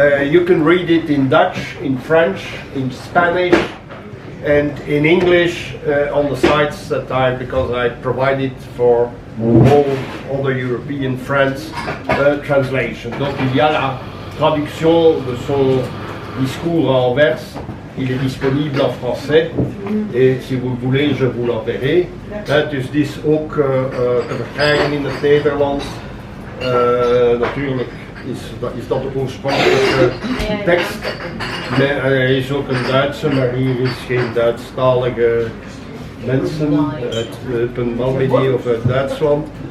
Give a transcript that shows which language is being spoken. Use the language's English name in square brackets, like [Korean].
[English] You can read it in Dutch, in French, in Spanish, and in English on the sites that because I provided for all other European friends translation. [French] Donc il y a la traduction de son discours en verse. Il est disponible en français et si vous voulez je vous l'enverrai. [Dutch] Dus dit is ook te verkrijgen in het Nederlands. Natuurlijk is dat de oorspronkelijke tekst. Maar er is ook een Duitse, maar hier is geen Duitsstalige mensen uit een Malmedy of uit Duitsland.